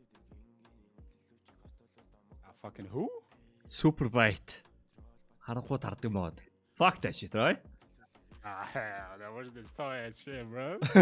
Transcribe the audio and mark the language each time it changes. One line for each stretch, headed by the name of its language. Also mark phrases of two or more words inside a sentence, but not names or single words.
English: Fucking who? Super bright.
Mongolian: Харахгүй тардаг мод.
English: Fuck that shit, right? Ah, hell, that was the so ass shit, bro.